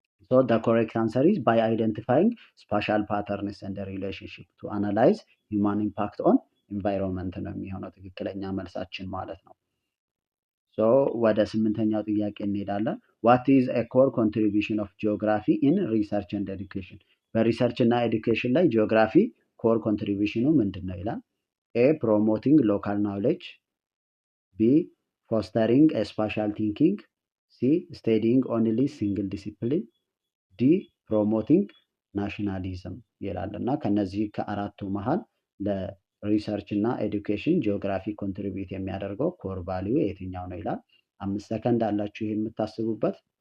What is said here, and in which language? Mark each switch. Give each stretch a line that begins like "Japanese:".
English: ሶ the correct answer is by identifying spatial patterns and the relationship to analyze human impact on environment
Amharic: ነው የሚሆነው ትክክለኛ መልሳችን ማለት ነው። ሶ ወደ 8ኛው ጥያቄ እንሄዳለን።
English: what is a core contribution of geography in research and education
Amharic: በሪሰርች እና ኤዱኬሽን ላይ ጂኦግራፊ ኮር ኮንትሪቢዩሽኑ ምንድን ነው ይላል።
English: ኤ ፕሮሞቲንግ ሎካል ናውሌጅ። B fostering a spatial thinking. C studying only single discipline.
Amharic: D promoting nationalism ይላል እና ከነዚህ ከአራቱ መሀል ለሪሰርች እና ኤዱኬሽን ጂኦግራፊ ኮንትሪቢዩት የሚያደርገው ኮር ቫልዩ የትኛው ነው ይላል። 5 ሰከንድ አላችሁ ይሄን የምታስቡበት።